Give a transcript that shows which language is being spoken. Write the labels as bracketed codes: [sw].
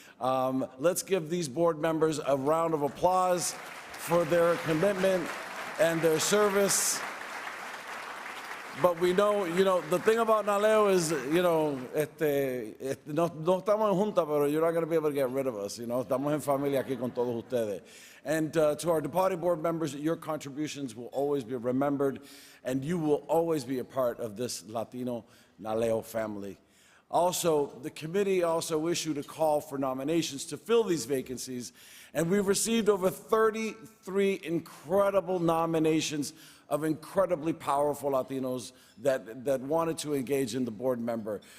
[en] Let's give these board members a round of applause for their commitment and their service. But we know, you know, the thing about NALEO is, you know, [es] no estamos en junta, pero [en] you're not going to be able to get rid of us, you know. [es] Estamos en familia aquí con todos ustedes. [en] And to our departing board members, your contributions will always be remembered, and you will always be a part of this Latino NALEO family. Also, the committee also issued a call for nominations to fill these vacancies, and we've received over 33 incredible nominations of incredibly powerful Latinos that wanted to engage in the board member.